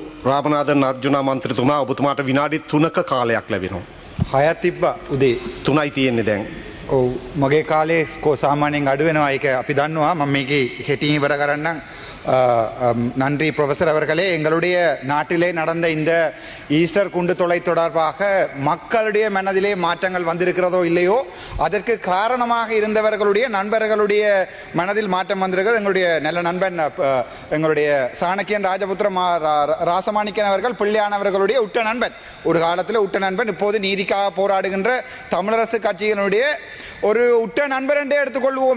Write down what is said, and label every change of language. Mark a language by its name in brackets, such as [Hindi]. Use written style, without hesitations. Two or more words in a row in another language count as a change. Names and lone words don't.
[Sinhala] රාමනාදන් අර්ජුනා මන්ත්‍රීතුමා ඔබතුමාට විනාඩි 3ක කාලයක් ලැබෙනවා. 6ක් තිබ්බා උදේ. 3යි තියෙන්නේ දැන්. ඔව් මගේ කාලේ සාමාන්‍යයෙන් අඩු වෙනවා. ඒක අපි දන්නවා. මම මේකේ හෙටින් ඉවර කරන්නම්. [Tamil] நன்றி ப்ரொஃபசர் அவர்களே. எங்களுடைய நாட்டிலே நடந்த இந்த ஈஸ்டர் குண்டு தொலை தொடர்பாக மக்களுடைய மனதிலே மாற்றங்கள் வந்திருக்கிறதோ இல்லையோ அதற்கு காரணமாக இருந்தவர்களுடைய நண்பர்களுடைய மனதில் மாற்றம் வந்திருக்கிறது. எங்களுடைய நல்ல நண்பன் எங்களுடைய சாணக்கியன் ராஜபுத்திரம் ராசமாணிக்கன் அவர்கள் பிள்ளையானவர்களுடைய உட்ட நண்பன், ஒரு காலத்தில் உட்ட நண்பன், இப்போது நீதிக்காக போராடுகின்ற தமிழரசு கட்சியினுடைய ஒரு உட்ட நண்பர் என்றே எடுத்துக்கொள்வோமே.